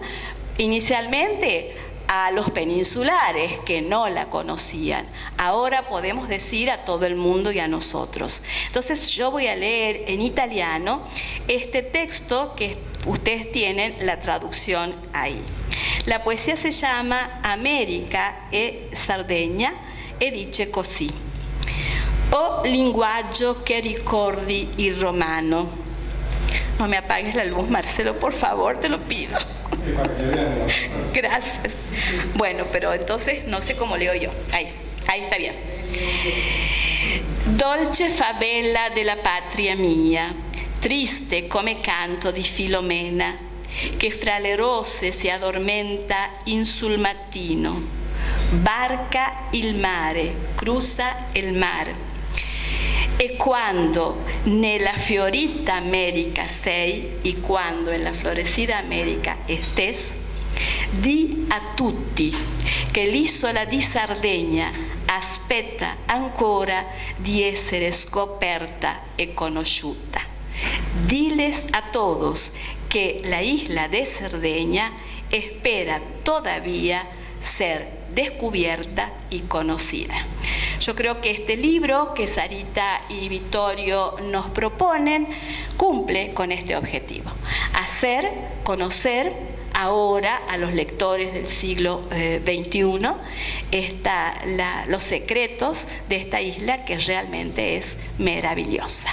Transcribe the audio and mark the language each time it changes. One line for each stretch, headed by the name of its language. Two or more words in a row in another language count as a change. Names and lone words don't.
Spanish: Inicialmente a los peninsulares que no la conocían. Ahora podemos decir a todo el mundo y a nosotros. Entonces yo voy a leer en italiano este texto que ustedes tienen la traducción ahí.
Italian: La poesia si llama America e Sardegna e dice così. O linguaggio che ricordi il romano.
Spanish: No me apagues la luz, Marcelo, por favor, te lo pido. Gracias. Bueno, pero entonces no sé cómo leo yo. Ahí está bien.
Italian: Dolce favela della patria mia, triste come canto di Filomena, che fra le rose si addormenta in sul mattino, barca il mare, cruza il mare. E quando nella fiorita America sei, e quando nella florescida America estés, di a tutti che l'isola di Sardegna aspetta ancora di essere scoperta e conosciuta.
Spanish: Diles a todos que la isla de Cerdeña espera todavía ser descubierta y conocida. Yo creo que este libro que Sarita y Vittorio nos proponen cumple con este objetivo: hacer conocer ahora a los lectores del siglo XXI los secretos de esta isla, que realmente es maravillosa.